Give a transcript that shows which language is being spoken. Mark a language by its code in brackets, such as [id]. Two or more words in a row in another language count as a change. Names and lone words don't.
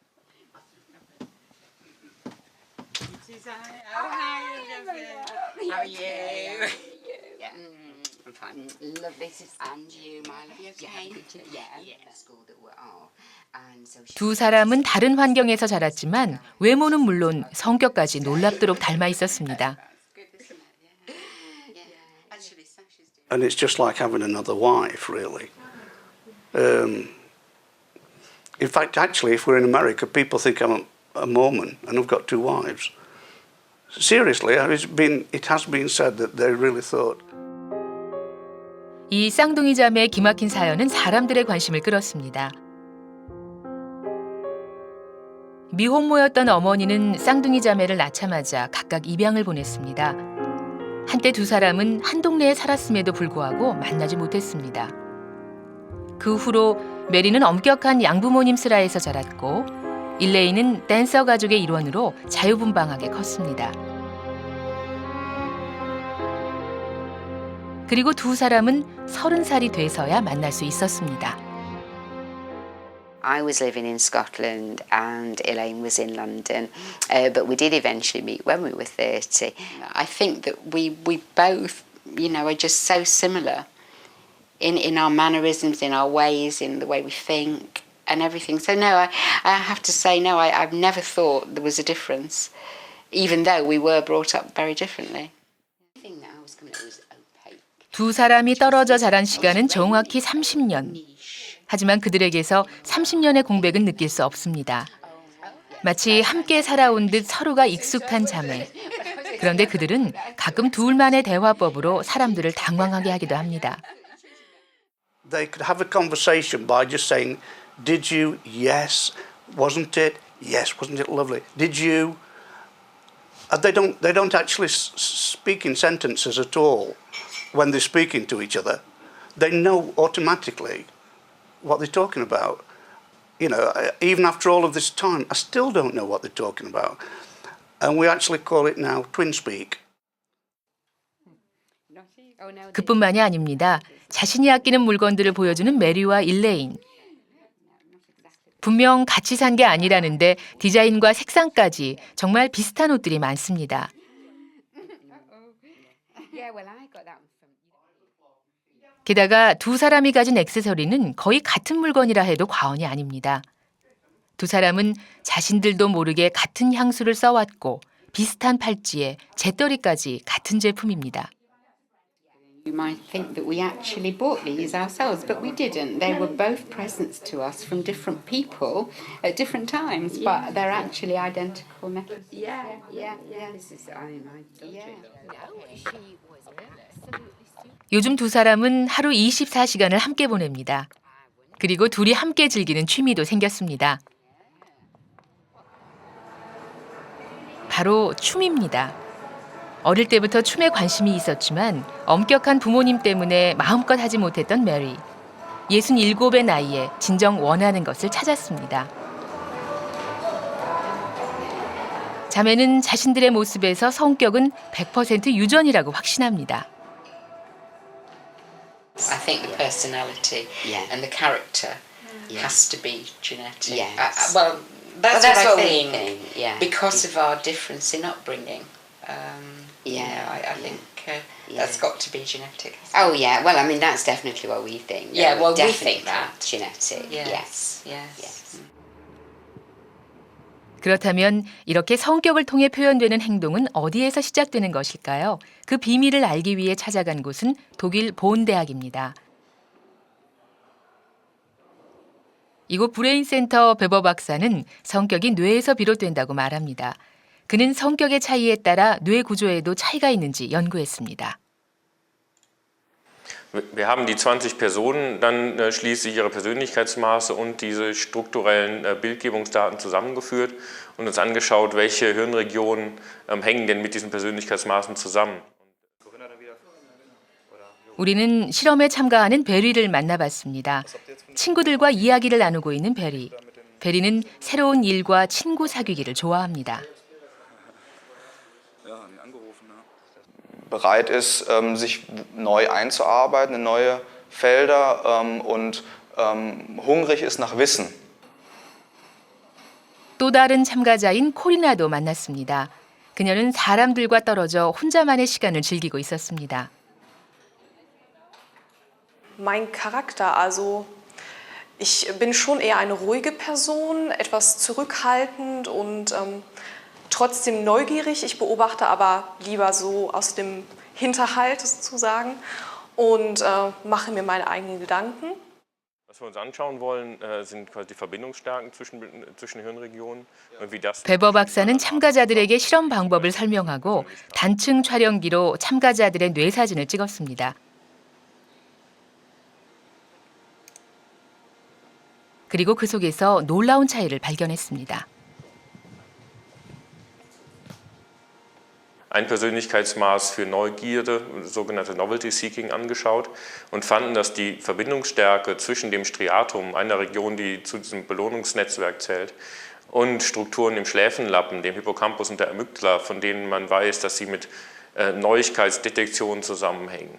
[ko] 두 사람은 다른 환경에서 자랐지만 외모는 물론 성격까지 놀랍도록 닮아 있었습니다. [en] And it's just like having another wife, really. In fact, actually, if we're in America, people think I'm a Mormon and I've got two wives. Seriously, it has been said that they really thought. [ko] 이 쌍둥이 자매의 기막힌 사연은 사람들의 관심을 끌었습니다. 미혼모였던 어머니는 쌍둥이 자매를 낳자마자 각각 입양을 보냈습니다. 한때 두 사람은 한 동네에 살았음에도 불구하고 만나지 못했습니다. 그 후로 메리는 엄격한 양부모님 슬하에서 자랐고 일레이는 댄서 가족의 일원으로 자유분방하게 컸습니다. 그리고 두 사람은 30살이 돼서야 만날 수 있었습니다. [en] I was living in Scotland and Elaine was in London, but we did eventually meet when we were 30. I think that we both, are just so similar in our mannerisms, in our ways, in the way we think and everything. So no, I have to say no, I've never thought there was a difference, even though we were brought up very differently. I think that I was going to lose. [ko] 두 사람이 떨어져 자란 시간은 정확히 30년. 하지만 그들에게서 30년의 공백은 느낄 수 없습니다. 마치 함께 살아온 듯 서로가 익숙한 자매. 그런데 그들은 가끔 둘만의 대화법으로 사람들을 당황하게 하기도 합니다. They could have a conversation by just saying, "Did you? Yes. Wasn't it? Yes. Wasn't it lovely? Did you?" They don't actually speak in sentences at all. When they're speaking to each other, they know automatically what they're talking about. Even after all of this time, I still don't know what they're talking about. And we actually call it now twin speak. 그뿐만이 아닙니다. 자신이 아끼는 물건들을 보여주는 메리와 일레인. 분명 같이 산 게 아니라는데 디자인과 색상까지 정말 비슷한 옷들이 많습니다. 게다가 두 사람이 가진 액세서리는 거의 같은 물건이라 해도 과언이 아닙니다. 두 사람은 자신들도 모르게 같은 향수를 써왔고 비슷한 팔찌에 재떨이까지 같은 제품입니다. [en] You might think that we actually bought these ourselves, but we didn't. They were both presents to us from different people at different times, but they're actually identical necklaces. Yeah. This is, [ko] 요즘 두 사람은 하루 24시간을 함께 보냅니다. 그리고 둘이 함께 즐기는 취미도 생겼습니다. 바로 춤입니다. 어릴 때부터 춤에 관심이 있었지만 엄격한 부모님 때문에 마음껏 하지 못했던 메리. 67의 나이에 진정 원하는 것을 찾았습니다. 자매는 자신들의 모습에서 성격은 100% 유전이라고 확신합니다. [en] I think the personality and the character has to be genetic. Yes. Well, that's what I think. Yeah. Because of our difference in upbringing. I think that's got to be genetic. Oh yeah. Well, I mean that's definitely what we think. Yeah, well, we Definitely think that. genetic. Yes. [ko] 그렇다면 이렇게 성격을 통해 표현되는 행동은 어디에서 시작되는 것일까요? 그 비밀을 알기 위해 찾아간 곳은 독일 본 대학입니다. 이곳 브레인 센터 베버 박사는 성격이 뇌에서 비롯된다고 말합니다. 그는 성격의 차이에 따라 뇌 구조에도 차이가 있는지 연구했습니다. [de] Wir haben die 20 Personen dann schließlich ihre Persönlichkeitsmaße und diese strukturellen Bildgebungsdaten zusammengeführt und uns angeschaut, welche Hirnregionen hängen denn mit diesen Persönlichkeitsmaßen zusammen. [ko] 우리는 실험에 참가하는 베리를 만나봤습니다. 친구들과 이야기를 나누고 있는 베리. 베리는 새로운 일과 친구 사귀기를 좋아합니다. [de] bereit ist, sich neu einzuarbeiten in neue Felder und hungrig ist nach Wissen. [ko] 또 다른 참가자인 코리나도 만났습니다. 그녀는 사람들과 떨어져 혼자만의 시간을 즐기고 있었습니다. [de] Mein Charakter, also ich bin schon eher eine ruhige Person, etwas zurückhaltend und trotzdem neugierig. Ich beobachte aber lieber so aus dem Hinterhalt sozusagen und mache mir meine eigenen Gedanken. Was wir uns anschauen wollen, sind quasi die Verbindungsstärken zwischen Hirnregionen und wie das. [ko] 베버 박사는 참가자들에게 실험 방법을 설명하고 단층 촬영기로 참가자들의 뇌 사진을 찍었습니다. 그리고 그 속에서 놀라운 차이를 발견했습니다. [de] Ein Persönlichkeitsmaß für Neugierde, sogenannte [en] Novelty Seeking, [de] angeschaut und fanden, dass die Verbindungsstärke zwischen dem Striatum, einer Region, die zu diesem Belohnungsnetzwerk zählt, und Strukturen im Schläfenlappen, dem Hippocampus und der Amygdala, von denen man weiß, dass sie mit Neuigkeitsdetektion zusammenhängen.